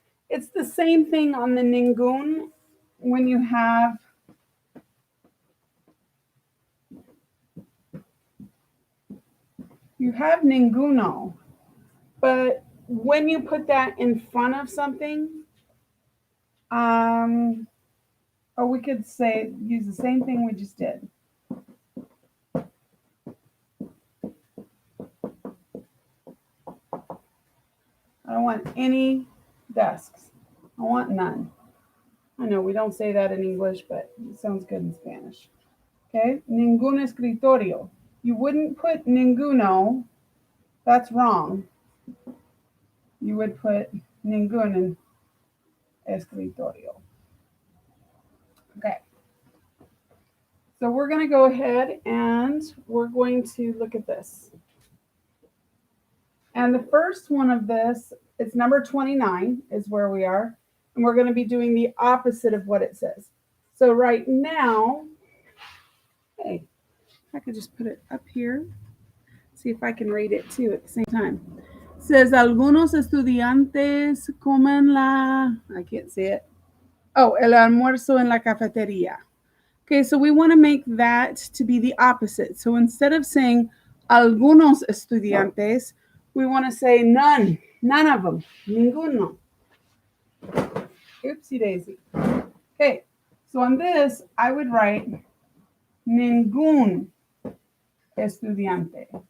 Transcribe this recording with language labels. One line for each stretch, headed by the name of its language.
English: It's the same thing on the ningún when you have ninguno, but when you put that in front of something, or we could say use the same thing we just did. I don't want any desks. I want none. I know we don't say that in English, but it sounds good in Spanish.
Spanish: Okay, ningún escritorio.
English: You wouldn't put ninguno. That's wrong. You would put ningún in escritorio. Okay. So we're going to go ahead and we're going to look at this. And the first one of this, it's number 29 is where we are. And we're going to be doing the opposite of what it says. So right now, hey, I could just put it up here. See if I can read it too at the same time. It says,
Spanish: algunos estudiantes comen
English: I can't see it.
Spanish: Oh, el almuerzo en la cafetería.
English: Okay, so we want to make that to be the opposite. So instead of saying
Spanish: algunos estudiantes,
English: we want to say none of them, ninguno. Oopsie daisy. Okay, so on this, I would write
Spanish: ningún estudiante.